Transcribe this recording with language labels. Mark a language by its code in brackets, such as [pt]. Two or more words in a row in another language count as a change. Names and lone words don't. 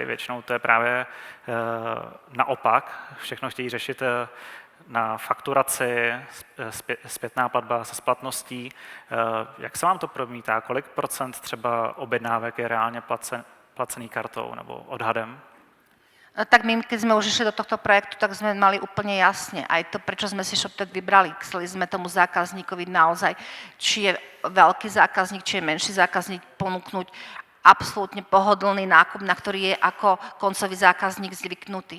[cs] Většinou to je právě naopak. Všechno chtějí řešit na fakturaci, zpětná platba se splatností. Jak se vám to promítá? Kolik procent třeba objednávek je reálně placený kartou nebo odhadem? Tak my, [sk] keď sme už išli do tohto projektu, tak sme mali úplne jasne aj to, prečo sme si ShopTet vybrali. Chceli sme tomu zákazníkovi naozaj, či je veľký zákazník, či je menší zákazník, ponúknuť absolútne pohodlný nákup, na ktorý je ako koncový zákazník zvyknutý.